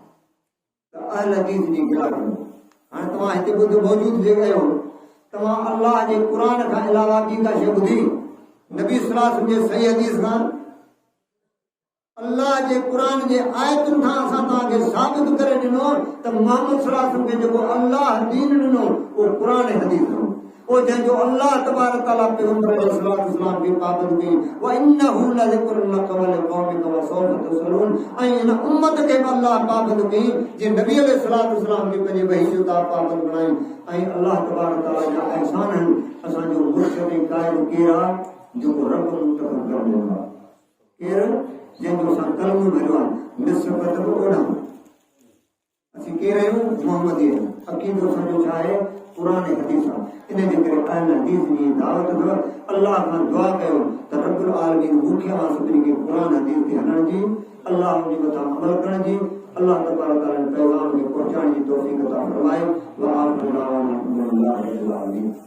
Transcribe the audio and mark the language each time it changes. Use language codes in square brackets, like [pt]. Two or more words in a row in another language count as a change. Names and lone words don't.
[sd] त अहल हदीस जी गिराक हाणे तव्हां हिते ॿुध मौजूद जे कयो तव्हां अल्लाह जे क़ुर खां अलावा ॿी का शइ ॿुधी नबी [ar] صلى الله عليه وسلم [sd] जे सही हदीस खां अल्लाह जे क़ुर जे आयतुनि खां असां तव्हांखे साबित करे ॾिनो त मोहम्मद [ar] صلى الله عليه وسلم [sd] खे जेको अल्लाह दीन ॾिनो उहो क़ुर हदीस हो ओ जंहिंजो अल्लाह [ar] تبارك تعالى [sd] पैगंबर अलैहिस्सलाम खे पाबंद कई [ar] وإنه لذكر لك ولقومك وسوف تسألون [sd] ऐं इन उम्मत खे बि अल्लाह पाबंद कई जे नबी अलैहिस्सलाम खे पंहिंजे वही जो पाबंद बणाई ऐं अल्लाह [ar] تبارك تعالى [sd] जा एहसान आहिनि असांजो मुर्शिद ऐं क़ाइद केरु आहे जेको रब मुंतखब करे ॾिनो आहे केरु जंहिंजो असां कलमो भरियो आहे निस्बत बि ओढ़ां असीं केरु आहियूं मोहम्मदी आहियूं अक़ीदो असांजो छा आहे क़ुर हदीस आहे इन जे करे अहल हदीस जी दावत अथव अल्लाह खां दुआ कयो त [ar] رب العالمين [sd] मूंखे मां सभिनी खे क़ुर हदीस ते हलण जी अल्लाह उन मथां अमल करण जी अल्लाह [ar] تبارك تعالى [sd] पैगाम खे पहुचाइण जी तौफ़ीक़ अता फरमाए [ar] وآخر دعوانا الحمد لله رب العالمين.